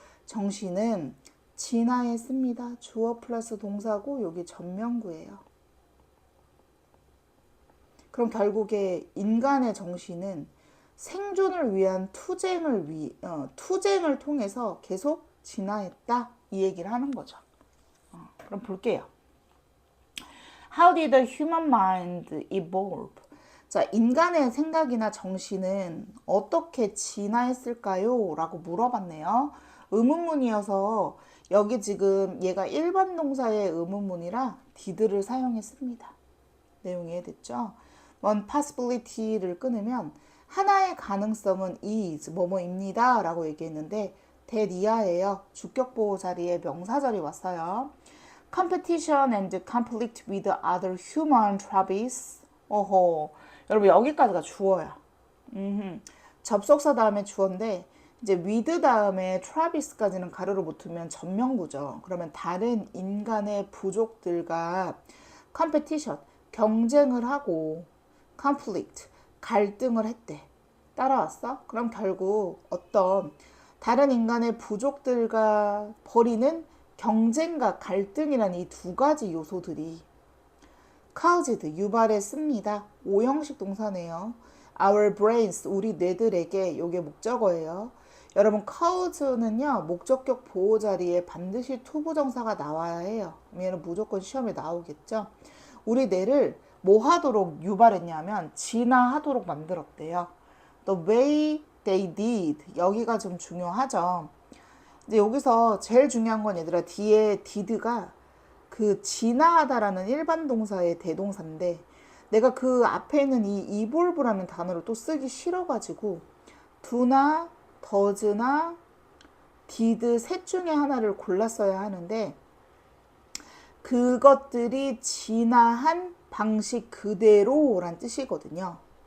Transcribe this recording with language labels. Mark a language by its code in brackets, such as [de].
[ko] 정신은 진화했습니다. 주어 플러스 동사고 여기 전명구예요. 그럼 결국에 인간의 정신은 생존을 위한 투쟁을 통해서 계속 진화했다. 이 얘기를 하는 거죠. 그럼 볼게요. [en] How did the human mind evolve? [ko] 자, 인간의 생각이나 정신은 어떻게 진화했을까요? 라고 물어봤네요. 의문문이어서 여기 지금 얘가 일반 동사의 의문문이라 did를 사용했습니다. 내용이 이해됐죠? One possibility 를 끊으면 하나의 가능성은 is 뭐뭐입니다 라고 얘기했는데 that 이하예요. 주격보호 자리에 명사절이 왔어요. [en] Competition and conflict with other human tribes. [ko] 여러분 여기까지가 주어야. 접속사 다음에 주어인데 이제 with 다음에 tribes까지는 가로로 붙으면 전명구죠. 그러면 다른 인간의 부족들과 competition 경쟁을 하고 conflict 갈등을 했대. 따라왔어? 그럼 결국 어떤 다른 인간의 부족들과 벌이는 경쟁과 갈등이라는 이 두 가지 요소들이 caused 유발했습니다. 5형식 동사네요. Our brains 우리 뇌들에게 이게 목적어예요. 여러분 cause는요 목적격 보호 자리에 반드시 투부정사가 나와야 해요. 얘는 무조건 시험에 나오겠죠. 우리 뇌를 뭐 하도록 유발했냐면 진화하도록 만들었대요. [en] The way they did 여기가 좀 중요하죠. [ko] 이제 여기서 제일 중요한 건 얘들아 뒤에 did가 그 진화하다라는 일반 동사의 대동사인데 내가 그 앞에 있는 이 evolve라는 단어를 또 쓰기 싫어가지고 do나 does나 did 셋 중에 하나를 골랐어야 하는데 그것들이 진화한 방식 그대로란 뜻이거든요.